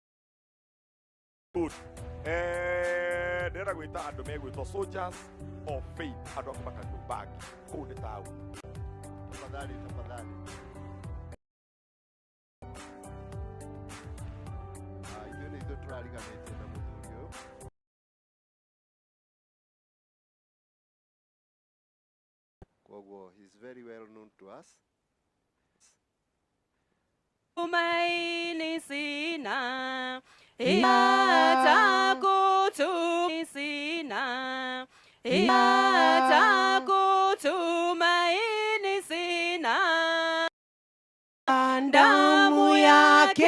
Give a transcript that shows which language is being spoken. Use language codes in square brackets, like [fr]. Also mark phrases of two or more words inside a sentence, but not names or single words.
[ki] Good. Ndĩrenda gwĩta andũ megwĩtwo [en] soldiers of faith, [ki] andũ a kuma Kariũbangi kũu nĩ taũni. Tafadhali. Ithuĩ nĩ ithuĩ tũrariganĩtie na mũthuri ũyũ. [en] He's very well known to us. [sw] Tumaini sina, hata kutumaini sina, damu yake